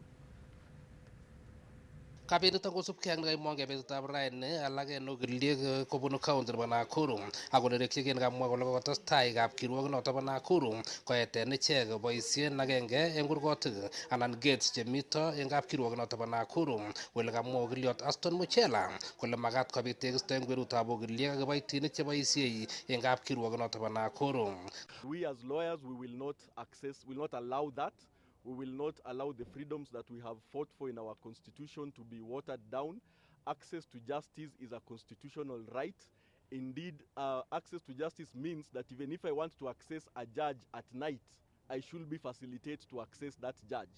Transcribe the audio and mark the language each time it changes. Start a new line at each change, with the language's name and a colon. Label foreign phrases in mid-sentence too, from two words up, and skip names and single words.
Kalenjin: Kabinit kosubkei ak nekaimonge betutab raini alak en ogiliek kobunu county nebo Nakuru ako nerekyin kamwa kole kokotestai kapkirwok noton bo Nakuru koeten ichek boisien agenge en kurgotik anan gates chemito en kapkirwok noton bo Nakuru kole kamwa ogiliot Aston Muchela kole magat kobit tekisto en kwenutab ogiliek ak kiboitinik cheboisie en kapkirwok noton bo Nakuru.
English: We as lawyers, we will not allow that. We will not allow the freedoms that we have fought for in our constitution to be watered down. Access to justice is a constitutional right. Indeed, access to justice means that even if I want to access a judge at night, I should be facilitated to access that judge.